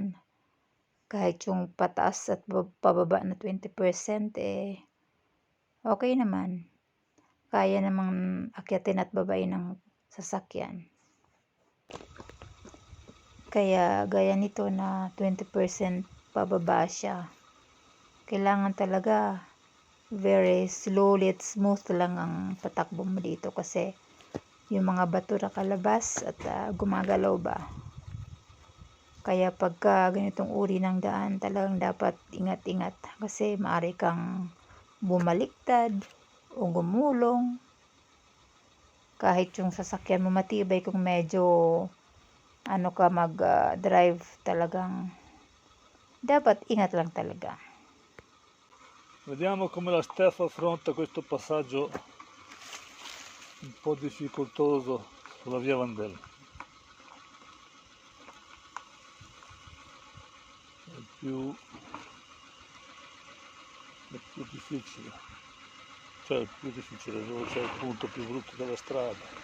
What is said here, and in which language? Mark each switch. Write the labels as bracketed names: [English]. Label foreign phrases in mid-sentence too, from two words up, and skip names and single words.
[Filipino] Kahit yung pataas at pababa na 20%, okay naman. Kaya namang akyatin at babain ng sasakyan. Kaya gaya nito na 20% pababa siya. Kailangan talaga [English] very slowly [Filipino] at smooth lang ang patakbo mo dito kasi yung mga bato nakalabas at gumagalaw ba. Kaya pagka ganitong uri ng daan talagang dapat ingat-ingat kasi maaari kang bumaliktad o gumulong. Kahit yung sasakyan mo matibay kung medyo mag-drive talagang dapat ingat lang talaga. [Italian] Vediamo come la Steph affronta questo passaggio un po' difficoltoso sulla via Vandella. È più difficile, dove c'è il punto più brutto della strada.